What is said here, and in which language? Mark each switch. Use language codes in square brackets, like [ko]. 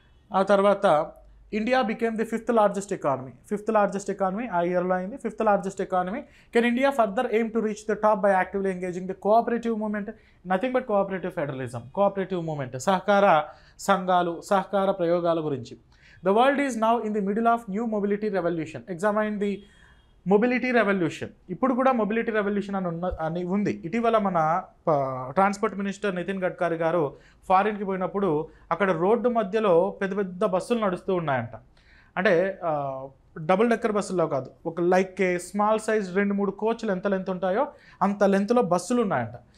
[te] ఆ తర్వాత [en] India became the fifth largest economy [te] ఆ ఇయర్లో అయింది. [en] Fifth largest economy. Can India further aim to reach the top by actively engaging the cooperative movement? [te] Nothing but cooperative federalism, cooperative movement, సహకార సంఘాలు, సహకార ప్రయోగాల గురించి. [en] The world is now in the middle of new mobility revolution. Examine the mobility revolution. [te] ఇప్పుడు కూడా mobility revolution అని ఉంది. ఇటీవల మన ట్రాన్స్పోర్ట్ మినిస్టర్ నితిన్ గడ్కరీ గారు ఫారిన్కి పోయినప్పుడు అక్కడ రోడ్డు మధ్యలో పెద్ద పెద్ద బస్సులు నడుస్తూ ఉన్నాయంట. అంటే డబుల్ డెక్కర్ బస్సుల్లో కాదు, ఒక లైక్ స్మాల్ సైజ్ 2-3 కోచ్లు ఎంత లెంత్ ఉంటాయో అంత లెంత్లో బస్సులు ఉన్నాయంట.